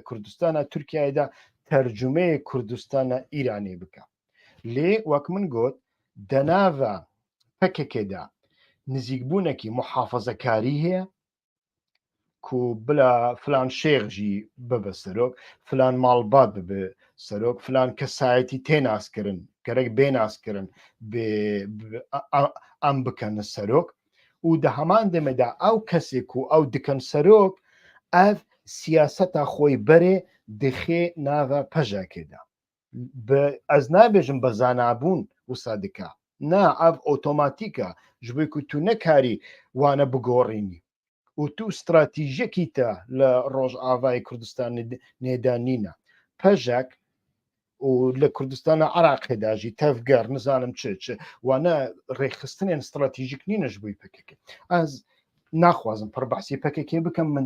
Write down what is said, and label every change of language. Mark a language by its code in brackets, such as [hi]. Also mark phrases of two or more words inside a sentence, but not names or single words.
[ku] کوردستانە تورکیایدا تەرجمەیە کوردستانە ئیرانی بکە لێ وەک من گوت دەناڤە پەکێکێدا نزیکبوونێکی محافەزەکاری هەیە کو بلا فلان شێخژی ببە سەرۆک فلان ماڵبات ببێ سەرۆک فلان کەسایەتی تێناسکردن گەرەک بێناسکردن ئەم بکەنە سەرۆک و دە هەمان دەمەدا ئەو کەسێک و ئەو دکەن سەرۆک ئەف سیاسەتە خۆی بەرێ دخێ ناوە پەژاکێدا ئەز نابێژم بە زانابوون وسا دکا نا ئەف ئۆتۆماتیکە ji bo ku tu nekarî wane bigorînî û tu stratîjekî te li Rojavayê Kurdistanê nêdanîne pejek û li Kurdistana Iraqê jî tevger nizanim çi wane rêxistinên stratîjîk nîne ji bo PKK ez naxwazim pir behsî PKK bikim min